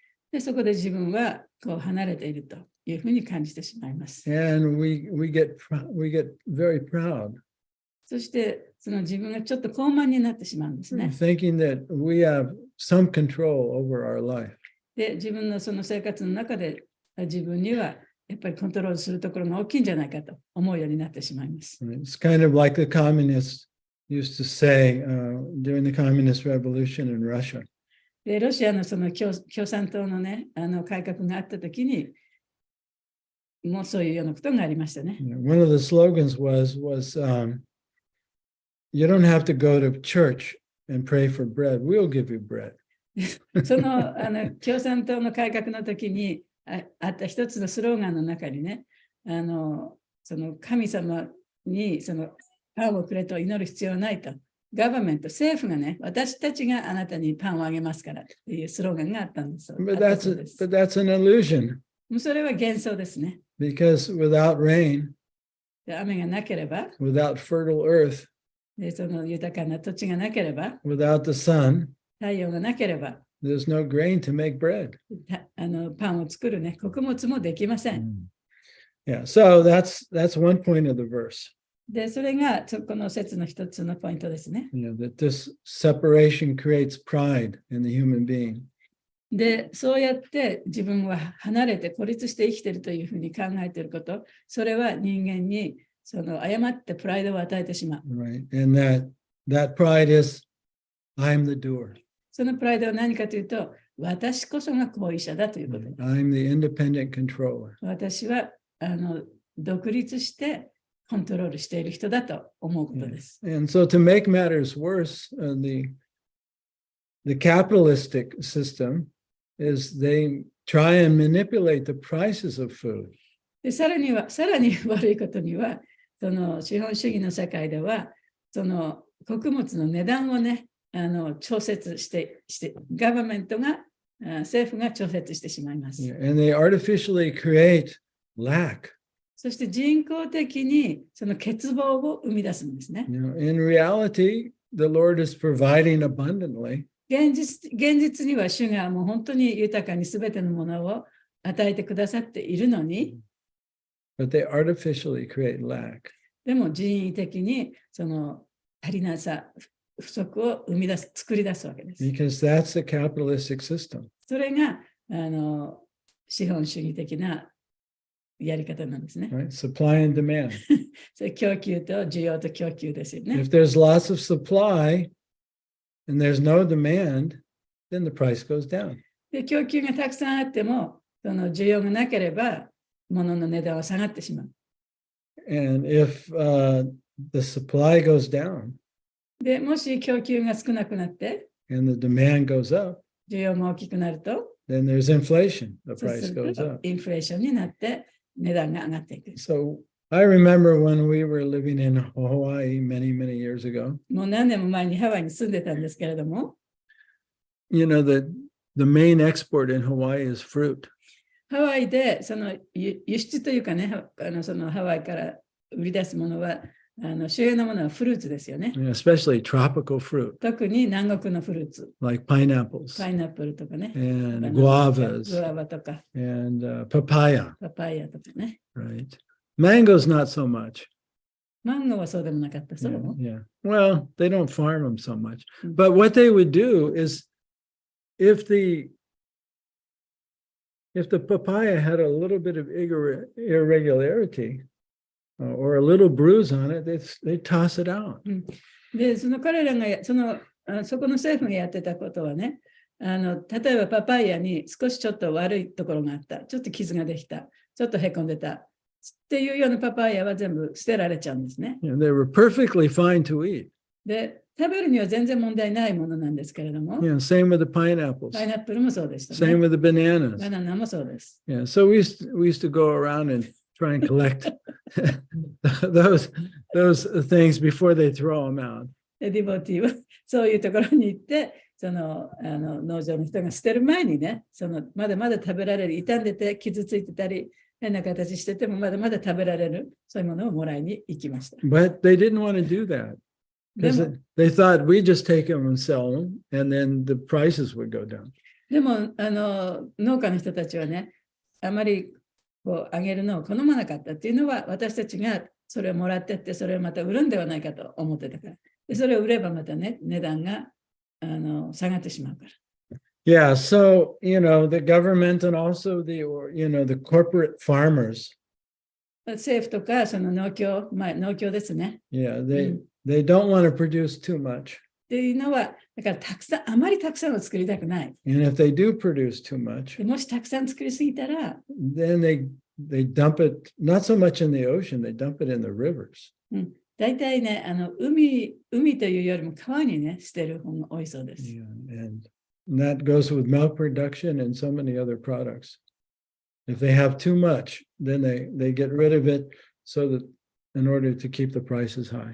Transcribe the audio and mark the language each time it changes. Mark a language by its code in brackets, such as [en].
[ja] でそこで自分はこう離れているというふうに感じてしまいます。 [en] and we get very proud, [ja] そしてその自分がちょっと高慢になってしまうんですね。 [en] thinking that we have some control over our life. [ja] で自分のその生活の中で自分にはやっぱりコントロールするところが大きいんじゃないかと思うようになってしまいます。 [en] It's kind of like the communists used to say during the communist revolution in Russia. [ja] でロシアのその共産党のね、改革があったときに、もうそういうようなことがありましたね。 [en] One of the slogans was you don't have to go to church and pray for bread. We'll give you bread. [ja] その共産党の改革の時にあった一つのスローガンの中にね、その神様にそのパンをくれと祈る必要はないと。ガバメント、政府がね、私たちがあなたにパンをあげますからっていうスローガンがあったんです。 [en] But that's an illusion. [ja] それは幻想ですね。 [en] Because without rain, [ja] で雨がなければ、 [en] without fertile earth, [ja] でその豊かな土地がなければ、 [en] without the sun, [ja] 太陽がなければ、 [en] there's no grain to make bread. [ja] パンを作るね、穀物もできません。 [en] Yeah, so that's one point of the verse. [ja] で、それがこの説の一つのポイントですね。 [en] That this separation creates pride in the human being. [ja] で、そうやって自分は離れて孤立して生きているというふうに考えていること、それは人間にその誤ってプライドを与えてしまう。 [en] Right. And that pride is, I'm the doer. [ja] そのプライドは何かというと、私こそが行為者だということ。 [en] I'm the independent controller. [ja] 私は独立してコントロールしている人だと思うことです。 [en] And so to make matters worse, the capitalistic system is they try and manipulate the prices of food. [ja] でさらに悪いことには、その資本主義の世界では、その穀物の値段をね、調節して、ガバメントが、政府が調節してしまいます。 [en] And they artificially create lack. [ja] そして人工的にその欠乏を生み出すんですね。 [en] In reality, the Lord is providing abundantly. [ja] 現実には主がもう本当に豊かにすべてのものを与えてくださっているのに、 [en] But they artificially create lack. [ja] でも人為的にその足りなさ、不足を作り出すわけです。 [en] Because that's the capitalistic system. [ja] それが資本主義的なやり方なんですね。 [en] Right? Supply and demand. [ja] それ供給と需要と供給ですよね。 [en] If there's lots of supply and there's no demand, then the price goes down. [ja] で供給がたくさんあっても、その需要がなければ、物の値段は下がってしまう。 [en] And if the supply goes down, [ja] でもし供給が少なくなって、 [en] and the demand goes up, [ja] 需要も大きくなると、 [en] then there's inflation. The [ja] そう [en] price [ja] する [en] goes [ja] と [en] up. [ja] インフレーションになって値段が上がっていく。 [en] So I remember when we were living in Hawaii many, many years ago, [ja] もう何年も前にハワイに住んでたんですけれども、 [en] you know, the main export in Hawaii is fruit. [ja] ハワイでその輸出というかね、そのハワイから売り出すものは、主要なものはフルーツですよね。 [en] Especially tropical fruit [ja] 特に南国のフルーツ、 [en] like pineapples [ja] パイナップルとかね、 [en] and [ja] グ [en] guavas [ja] アバとか、 [en] and papaya, [ja] パパイヤとかね。 [en] right? Mangoes, not so much. [ja] マンゴーはそうでもなかった。そ [en] Yeah, [ja] う [en] yeah. Well, they don't farm them so much. Mm. But what they would do is if the papaya had a little bit of irregularity or a little bruise on it, they toss it out. [ja] で、その彼らがそこの政府がやってたことはね、例えばパパイヤに少しちょっと悪いところがあった、ちょっと傷ができた、ちょっとへこんでたっていうようなパパイヤは全部捨てられちゃうんですね。 [en] You know, they were perfectly fine to eat. [ja] で、食べるには全然問題ないものなんですけれども、 [en] You know, same with the pineapples, [ja] パイナップルもそうでした [en] same [ja] ね。 [en] with the bananas. [ja] バナナもそうです。 [en] Yeah, so we used to go around and try and collect those things before they throw them out. [ja] で、ディボティはそういうところに行って、農場の人が捨てる前にね、まだまだ食べられる、傷んでて傷ついてたり、変な形しててもまだまだ食べられる、そういうものをもらいに行きました。 [en] But they didn't want to do that [ja] で [en] because [ja] も、 [en] they thought we just take them and sell them and then the prices would go down. [ja] 農家の人たちはね、あまりこうあげるのを好まなかったっていうのは、私たちがそれをもらってって、それをまた売るんではないかと思ってたから。でそれを売ればまたね、値段が下がってしまうから。 [en] Yeah, so you know the government and also the corporate farmers. [ja] 政府とかその農協ですね。 [en] Yeah, they don't want to produce too much. [ja] っていうのは、だからあまりたくさんを作りたくない。 [en] And if they do produce too much, [ja] でもしたくさん作りすぎたら、 [en] then they dump it not so much in the ocean, they dump it in the rivers. [ja] 大体ね、海というよりも川にね、捨てる方が多いそうです。 [en] Yeah, and that goes with milk production and so many other products. If they have too much, then they get rid of it so that in order to keep the prices high.